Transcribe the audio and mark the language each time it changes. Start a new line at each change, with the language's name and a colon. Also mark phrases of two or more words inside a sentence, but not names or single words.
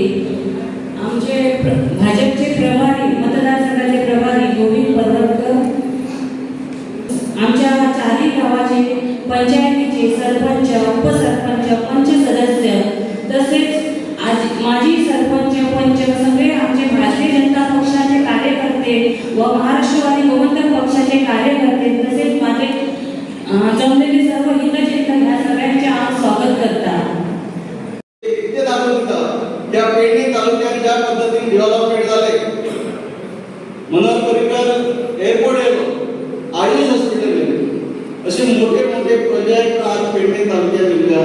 Marathi: आमचे भाजपचे प्रभारी मतदारसंघाचे प्रभारी गोविंद परवडकर, आमच्या चारही गावाचे पंचायतीचे सरपंच, उपसरपंच, पंच सदस्य तसेच माजी सरपंच, पंच सगळे आमचे भारतीय जनता पक्षाचे कार्यकर्ते व महाराष्ट्रवादी गोवंतक पक्षाचे कार्यकर्ते तसेच माझे जमलेले सर्व हितचिंतक ह्या सगळ्यांचे स्वागत करतात. त्या पेडणे तालुक्यात ज्या पद्धतीने डेव्हलपमेंट झाले, मनोहर पर्रिकर एअरपोर्ट येलो, आयुष हॉस्पिटल येलो, असे मोठे मोठे प्रोजेक्ट आज पेडणे तालुक्यात दिले.